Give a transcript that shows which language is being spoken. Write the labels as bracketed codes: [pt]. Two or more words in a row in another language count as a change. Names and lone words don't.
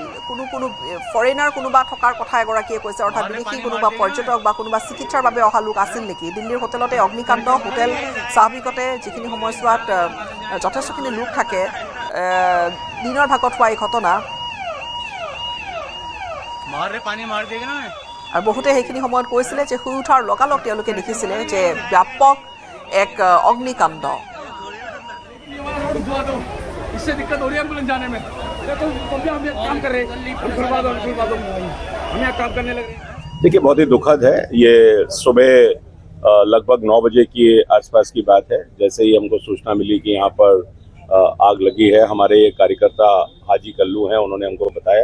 [as] কোনো ফৰেনাৰ কোনোবা থকাৰ কথা এগৰাকীয়ে কৈছে অৰ্থাৎ বিদেশী কোনোবা পৰ্যটক বা কোনোবা চিকিৎসাৰ বাবে অহা লোক আছিল নেকি দিল্লীৰ হোটেলতে অগ্নিকাণ্ড হোটেল স্বাভাৱিকতে যিখিনি সময়ছোৱাত যথেষ্টখিনি লোক থাকে দিনৰ ভাগত হোৱা এই ঘটনা আৰু বহুতে সেইখিনি সময়ত কৈছিলে যে শুই উঠাৰ লগালগ তেওঁলোকে দেখিছিলে যে ব্যাপক এক অগ্নিকাণ্ড [hi] खुलवा दो, इससे दिक्कत हो रही है एम्बुलेंस जाने में। तो हम ये काम कर रहे हैं, हम खुलवा दो, हम यहाँ काम करने लगे। देखिए, बहुत ही दुखद है। ये सुबह लगभग 9 बजे की आसपास की बात है। जैसे ही हमको सूचना मिली कि यहाँ पर आग लगी है, हमारे कार्यकर्ता हाजी कल्लू हैं, उन्होंने हमको बताया।